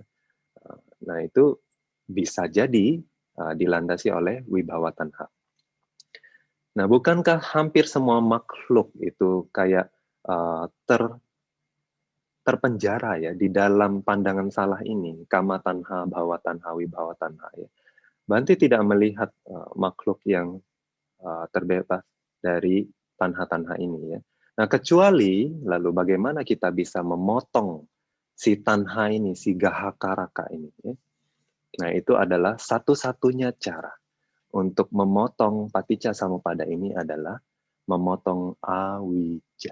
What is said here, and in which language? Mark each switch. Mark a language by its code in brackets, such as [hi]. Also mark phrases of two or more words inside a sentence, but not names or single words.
[id] Nah, itu bisa jadi dilandasi oleh [pi] Wibhawa Tanha. [id] Nah, bukankah hampir semua makhluk itu kayak terpenjara ya di dalam pandangan salah ini, [pi] kama tanha, bhawa tanha, wibhawa tanha ya. [id] Bante tidak melihat makhluk yang terbebas dari tanha-tanha ini ya. Nah, kecuali lalu bagaimana kita bisa memotong si tanha ini, si gahakaraka ini ya. Nah, itu adalah satu-satunya cara untuk memotong paticca samuppada ini adalah memotong awija.